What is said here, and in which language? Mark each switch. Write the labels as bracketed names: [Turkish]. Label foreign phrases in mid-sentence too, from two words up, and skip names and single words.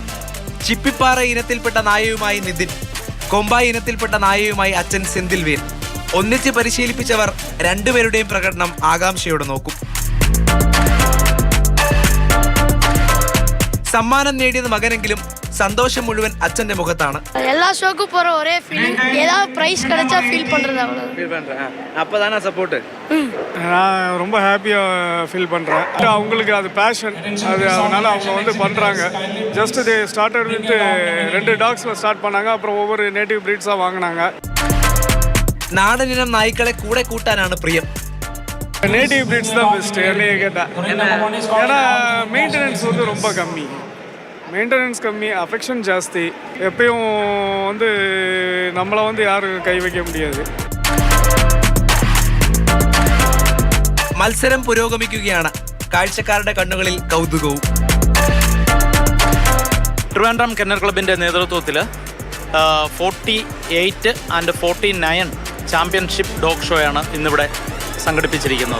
[Malayalam] ചിപ്പിപ്പാറ ഇനത്തിൽപ്പെട്ട നായയുമായി നിതിൻ, കൊമ്പായി ഇനത്തിൽപ്പെട്ട നായയുമായി അച്ഛൻ സെന്തിൽവേൽ. ഒന്നിച്ച് പരിശീലിപ്പിച്ചവർ രണ്ടുപേരുടെയും പ്രകടനം ആകാംക്ഷയോടെ നോക്കും. സമ്മാനം നേടിയത് മകനെങ്കിലും സന്തോഷം മുഴുവൻ അച്ഛന്റെ മുഖത്താണ്. [Tamil] எல்லா ஷோக்கும் போற ஒரே ஃபீலிங், ஏதாவது பிரைஸ் கிடைச்சா ஃபீல் பண்றது அவ்வளவு. ஃபீல் பண்றேன். அப்பதானே சப்போர்ட். நான் ரொம்ப [English] happy feel [Tamil] பண்றேன். அவங்களுக்கு அது பேஷன், அது அதனால அவங்க வந்து பண்றாங்க. [English] just they started with 2 dogs [Tamil] ஸ்டார்ட் பண்ணாங்க. அப்புறம் ஒவ்வொரு [English] native breeds [Tamil] வாங்குனாங்க. [Malayalam] നാടനിനം നായ്ക്കളെ കൂടെ കൂട്ടാനാണ് പ്രിയം. [English] native breeds [Tamil] தான் பெஸ்ட் என்னைய கேட்டா. ஏன்னா மெயின்டெனன்ஸ் வந்து ரொம்ப கம்மி, மெயின்டெனன்ஸ் கம்மி, அஃபெக்ஷன் ஜாஸ்தி. எப்பயும் வந்து நம்மளை வந்து யாரும் கை வைக்க முடியாது. [Malayalam] മത്സരം പുരോഗമിക്കുകയാണ്. കാഴ്ചക്കാരുടെ കണ്ണുകളിൽ കൗതുകവും. ട്രിവാൻഡ്രം കെന്നൽ ക്ലബിൻ്റെ നേതൃത്വത്തിൽ 48 and 49 [English] championship dog show [Malayalam] ഇന്നിവിടെ സംഘടിപ്പിച്ചിരിക്കുന്നത്.